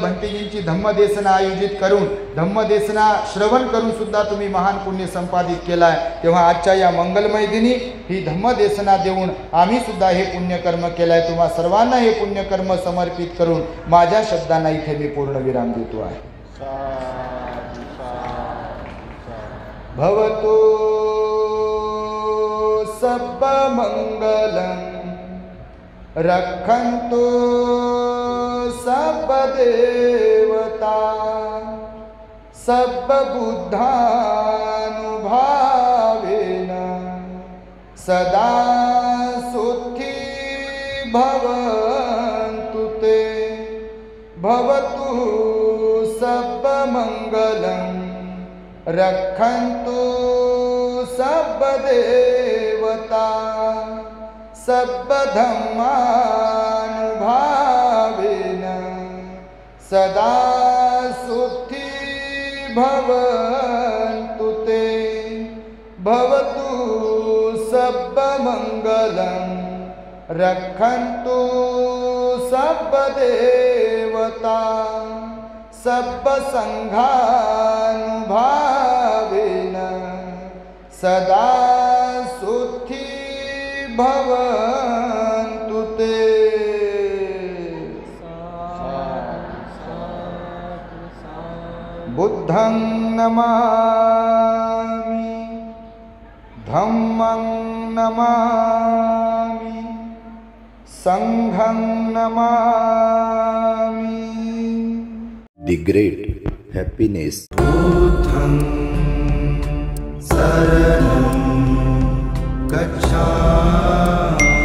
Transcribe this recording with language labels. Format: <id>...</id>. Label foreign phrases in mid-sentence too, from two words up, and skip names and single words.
<mr>भंतेजींची धम्मदेसना आयोजित करून, धम्मदेसना श्रवण करून सुद्धा तुम्ही महान पुण्य संपादित केलाय. तेव्हा आजच्या या मंगलमय दिनी ही धम्मदेसना देऊन आम्ही सुद्धा हे पुण्यकर्म केलाय. तुम्हा सर्वांना हे पुण्यकर्म समर्पित करून माझ्या शब्दांना इथे मी पूर्ण विराम देतो आहे.</mr> <pi>भवतो सब मंगलम रक्षन्तु सब देवता सब बुद्धानुभावेन सदा सुखी भवन्तु ते. भवतु सब मंगलम रक्षन्तु सब देवता सब धम्मानुभावेन सदा सुखी भवन्तु ते. भवतु सब मंगलम रक्षन्तु सब देवता सब संघानुभावेन सदा सुखी भवन्तु ते. बुद्धं नमामि, धम्मं नमामि, संघं नमामि.</pi> <en>The great happiness.</en> <pi>बुद्धं शरणं गच्छामि.</pi>